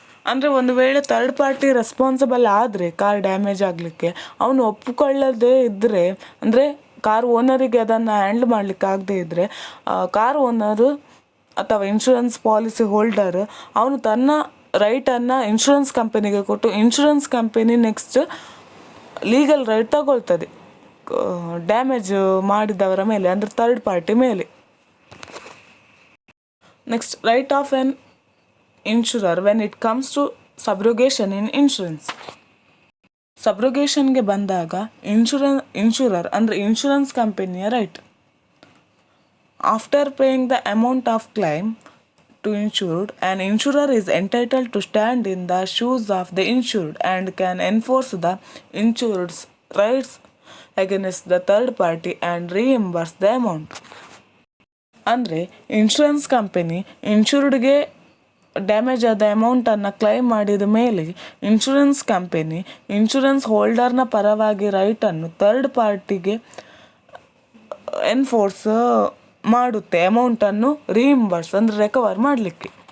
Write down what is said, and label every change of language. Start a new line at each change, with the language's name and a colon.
Kannada: ಅಂದರೆ ಒಂದು ವೇಳೆ ಥರ್ಡ್ ಪಾರ್ಟಿ ರೆಸ್ಪಾನ್ಸಿಬಲ್ ಆದರೆ ಕಾರ್ ಡ್ಯಾಮೇಜ್ ಆಗಲಿಕ್ಕೆ ಅವನು ಒಪ್ಪಿಕೊಳ್ಳದೇ ಇದ್ದರೆ, ಅಂದರೆ ಕಾರ್ ಓನರಿಗೆ ಅದನ್ನು ಹ್ಯಾಂಡಲ್ ಮಾಡಲಿಕ್ಕೆ ಆಗದೇ ಇದ್ದರೆ, ಕಾರ್ ಓನರು ಅಥವಾ ಇನ್ಶೂರೆನ್ಸ್ ಪಾಲಿಸಿ ಹೋಲ್ಡರ್ ಅವನು ತನ್ನ ರೈಟನ್ನು ಇನ್ಶೂರೆನ್ಸ್ ಕಂಪನಿಗೆ ಕೊಟ್ಟು insurance company next legal right ತಗೊಳ್ತದೆ ಡ್ಯಾಮೇಜ್ ಮಾಡಿದವರ ಮೇಲೆ, ಅಂದರೆ ಥರ್ಡ್ ಪಾರ್ಟಿ ಮೇಲೆ.
English: Next right of an insurer when it comes to subrogation in insurance.
Kannada: ಸಬ್ರೋಗೇಷನ್ಗೆ ಬಂದಾಗ ಇನ್ಶೂರರ್ ಅಂದರೆ ಇನ್ಶೂರೆನ್ಸ್ ಕಂಪನಿಯ right.
English: After paying the amount of claim to insured, an insurer is entitled to stand in the shoes of the insured and can enforce the insured's rights against the third party and reimburse the amount.
Kannada: ಅಂದರೆ insurance company ಇನ್ಶೂರ್ಡ್ಗೆ damage ಆದ ಅಮೌಂಟನ್ನು claim ಮಾಡಿದ ಮೇಲೆ insurance company insurance ಹೋಲ್ಡರ್ನ ಪರವಾಗಿ ರೈಟನ್ನು third ಪಾರ್ಟಿಗೆ enforce ಮಾಡುತ್ತೆ, ಅಮೌಂಟನ್ನು ರೀಇಂಬರ್ಸ್ ಅಂದರೆ ರಿಕವರ್ ಮಾಡಲಿಕ್ಕೆ.